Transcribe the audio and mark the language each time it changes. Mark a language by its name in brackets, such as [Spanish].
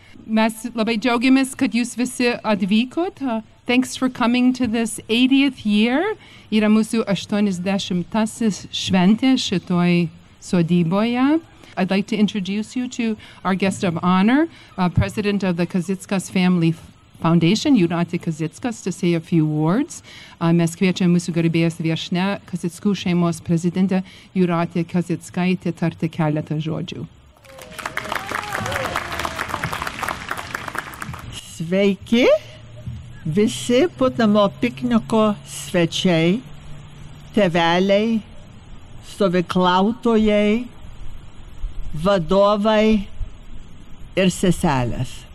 [Lithuanian] Mes labai džiaugiamės, kad jūs visi atvykot. [English] Thanks for coming to this 80th year. [Lithuanian] Yra mūsų 80-tasis šventė šitoj sodyboje. [English] I'd like to introduce you to our guest of honor, president of the Kazickas Family Foundation, Jūratė Kazickas, to say a few words. [Lithuanian] Mes kviečiam mūsų garbės viešnę, Kazickų šeimos prezidentę, Jūratė Kazickaitė, tarti keletą žodžių. Sveiki. Visi Putnamo pikniko svečiai, teveliai, stovyklautojai, vadovai ir seselės.